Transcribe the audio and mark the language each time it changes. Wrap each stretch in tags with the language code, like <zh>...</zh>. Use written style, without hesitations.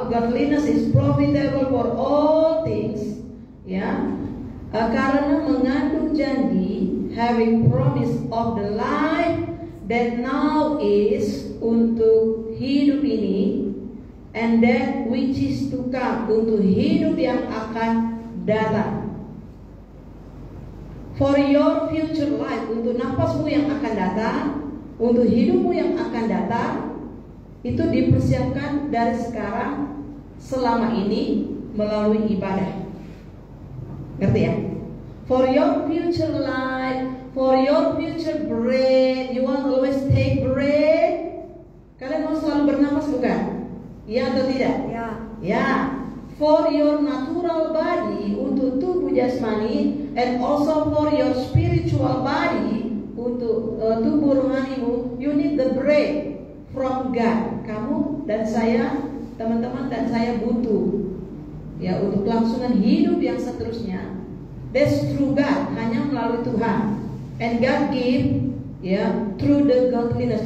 <en>Godliness is profitable for all things,</en> <id>ya, karena mengandung janji,</id> <en>having promise of the life that now is,</en> <id>untuk hidup ini,</id> <en>and that which is to come,</en> <id>untuk hidup yang akan datang.</id> <en>For your future life,</en> <id>untuk nafasmu yang akan datang, untuk hidupmu yang akan datang, itu dipersiapkan dari sekarang selama ini melalui ibadah. Ngerti ya?</id> <en>For your future life, for your future breath, you want always take breath.</en> <id>Kalian mau selalu bernafas bukan? Ya atau tidak? Ya.</id> <en>Ya. For your natural body,</en> <id>untuk tubuh jasmani,</id> <en>and also for your spiritual body,</en> <id>untuk tubuh rohanimu,</id> <en>you need the breath from God.</en> <id>Kamu dan saya, teman-teman dan saya butuh, ya, untuk kelangsungan hidup yang seterusnya.</id> <en>That's through God,</en> <id>hanya melalui Tuhan.</id> <en>And God give, ya, through the godliness.</en>